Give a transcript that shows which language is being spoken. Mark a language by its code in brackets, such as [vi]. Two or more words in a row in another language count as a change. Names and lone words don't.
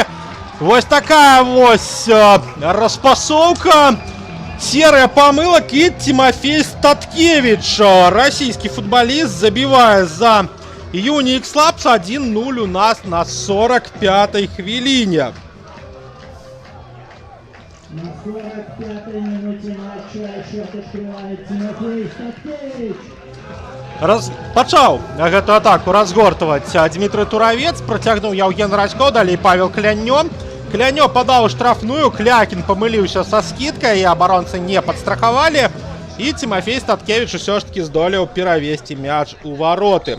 [be] Вось такая вось распасоўка. Серыя памылак і Тимофей Статкевич, расійскі футбаліст, забівае за Юні Ікслабс. 1-0 у нас на 45-й хвіліне. [ru] На 45-й минуте матча счет открывает Тимофей Статкевич. [be] Пачаў гэту атаку разгортваць Дмітрый Туравец, працягнуў Яўген Радзько, далей Павел Клянё. Клянё падаў штрафную, Клякін памыліўся са скідкай, і абаронцы не падстрахавалі. І Тимофей Статкевич [ru] все ж таки [be] здолеў перавесці мяч у вароты.